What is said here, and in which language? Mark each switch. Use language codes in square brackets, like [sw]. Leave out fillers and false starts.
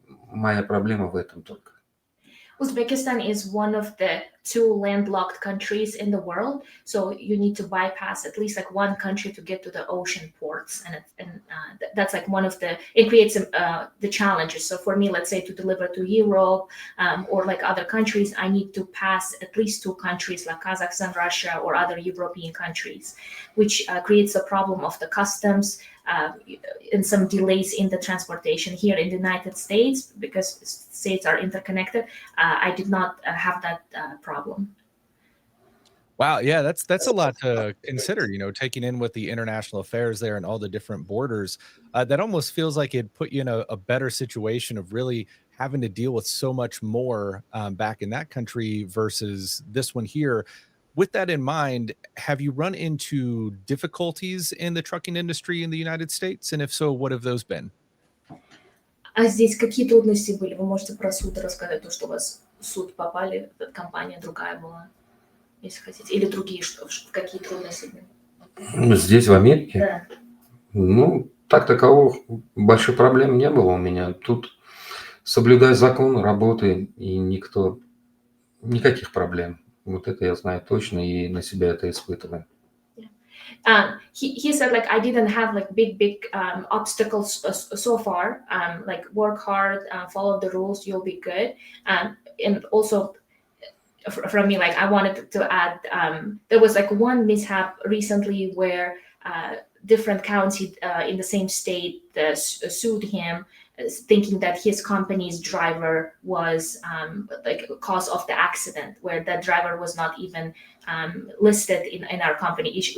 [ru] Моя проблема в этом только. [en] Uzbekistan is one of the two landlocked countries in the world, so you need to bypass at least like one country to get to the ocean ports, and that's like one of it creates the challenges. So for me, let's say to deliver to Europe or like other countries, I need to pass at least two countries like Kazakhstan, Russia, or other European countries, which creates a problem of the customs. And some delays in the transportation here in the United States because states are interconnected. I did not have that problem. Wow, yeah, that's a lot to consider, taking in with the international affairs there and all the different borders. That almost feels like it put you in a better situation of really having to deal with so much more back in that country versus this one here. With that in mind, have you run into difficulties in the trucking industry in the United States? And if so, what have those been? [ru] А здесь какие трудности были? Вы можете про суд рассказать, то, что у вас в суд попали, компания другая была, если хотите, или другие, какие трудности были? Здесь, в Америке? Да. Ну, так таковых больших проблем не было у меня. Тут соблюдай закон, работай, и никаких проблем. Вот это я знаю точно и на себя это испытываю. [en] He said like I didn't have like big obstacles so far. Like work hard, follow the rules, you'll be good. And also from me, like I wanted to add, there was like one mishap recently where different county in the same state sued him, thinking that his company's driver was like cause of the accident, where that driver was not even listed in our company.